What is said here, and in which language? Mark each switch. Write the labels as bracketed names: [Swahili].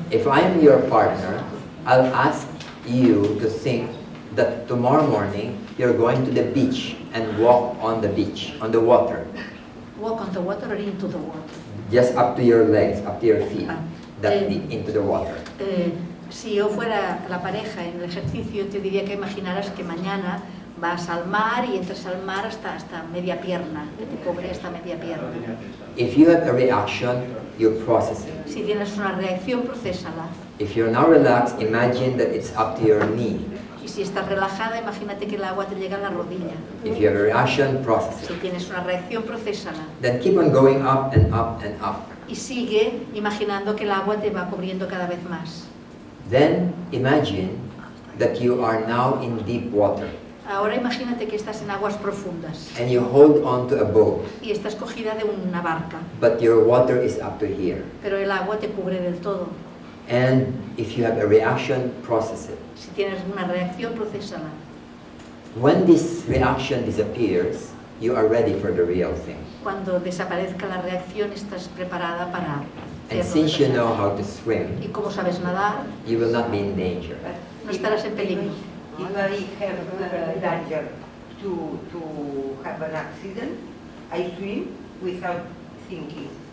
[English] If I am your partner, I'll ask you to think that tomorrow morning you're going to the beach and walk on the beach, on the water. Walk on the water or into the water? Just up to your legs, up to your feet, that deep into the water. [Spanish] Si yo fuera la pareja en el ejercicio, te diría que imaginaras que mañana vas al mar y entras al mar hasta media pierna, que te cubre hasta media pierna. [English] If you have a reaction, you process it. [Spanish] Si tienes una reacción, procésala. [English] If you're not relaxed, imagine that it's up to your knee. [Spanish] Y si estás relajada, imagínate que el agua te llega a la rodilla. [English] If you have a reaction, process [Spanish] Si [English] it. [Spanish] tienes una reacción, procésala. [English] Then keep on going up and up and up. [Spanish] Y sigue imaginando que el agua te va cubriendo cada vez más. [English] Then imagine that you are now in deep water. [Spanish] Ahora imagínate que estás en aguas profundas [English] And you hold on to a boat, [Spanish] y estás cogida de una barca, [English] but your water is up to here. [Spanish] pero el agua te cubre del todo. [English] And if you have a reaction, process it. [Spanish] Si tienes una reacción, procésala. [English] When this reaction disappears, you are ready for the real thing. [Spanish] Cuando desaparezca la reacción, estás preparada para [English] And [Spanish] hacerlo. [English] since you know how to swim, [Spanish] Y como sabes nadar, [English] you will not be in danger. [Spanish] no estarás en peligro. [English] If I have danger to have an accident, I swim without thinking.